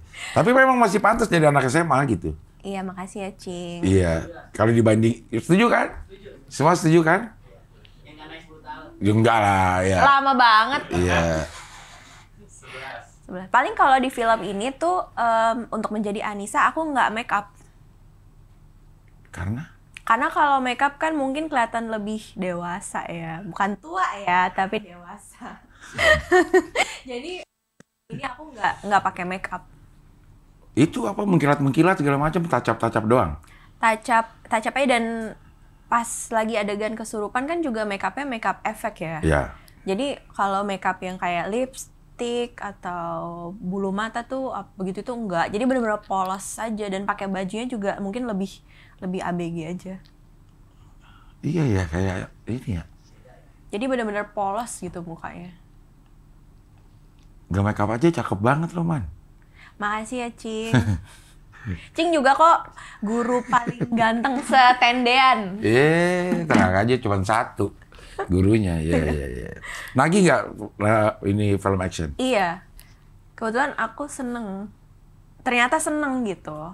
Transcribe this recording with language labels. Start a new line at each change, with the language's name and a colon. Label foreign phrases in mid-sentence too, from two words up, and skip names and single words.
Indonesian: Tapi memang masih pantas jadi anak SMA gitu. Iya, makasih ya, Cing. Iya, kalau dibanding, setuju kan? Semua setuju kan? Yang nggak naik 10 tahun. Enggak lah, ya. Lama banget. Iya. Paling kalau di film ini tuh untuk menjadi Anissa aku nggak
English: make up.
Indonesian: Karena kalau
English: make up
Indonesian: kan mungkin kelihatan lebih dewasa ya, bukan tua ya, tapi dewasa. Jadi ini aku nggak pakai
English: make up.
Indonesian: Itu apa mengkilat-mengkilat segala macam, tacap-tacap doang? Tacap aja, dan pas lagi adegan kesurupan kan juga
English: make up-nya make up
Indonesian: efek ya. Iya. Jadi kalau
English: make up
Indonesian: yang kayak lipstick atau bulu mata tuh begitu tuh enggak. Jadi benar-benar polos saja, dan pakai bajunya juga mungkin lebih ABG aja. Iya ya, kayak ini ya. Jadi benar-benar polos gitu mukanya. Gak
English: make up
Indonesian: aja cakep banget loh, Man. Makasih ya, Cing. Cing juga kok guru paling ganteng setendean. Tenang aja, cuma satu gurunya. Iya. Nagih nggak ini film action? Iya. Kebetulan aku seneng. Ternyata seneng gitu.